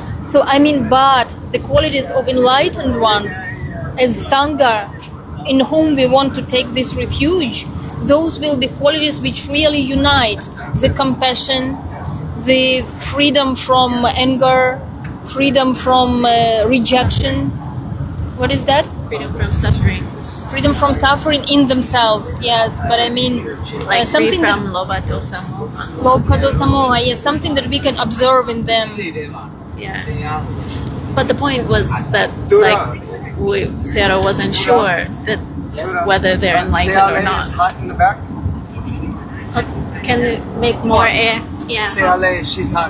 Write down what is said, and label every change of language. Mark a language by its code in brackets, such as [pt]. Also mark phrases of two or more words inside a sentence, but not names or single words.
[en] So, I mean, but the qualities of enlightened ones, as Sangha, in whom we want to take this refuge, those will be qualities which really unite the compassion, the freedom from anger, freedom from rejection. What is that? Freedom from suffering, Freedom from suffering in themselves, yes. But I mean, like free something [pi] from lobha dosa moha. lobha dosa moha, [en] yes, something that we can observe in them. Yeah. But the point was that like Sayadaw wasn't sure that whether they're enlightened or not. Is hot in the back. Can it make more air? Yeah. Seale, she's hot.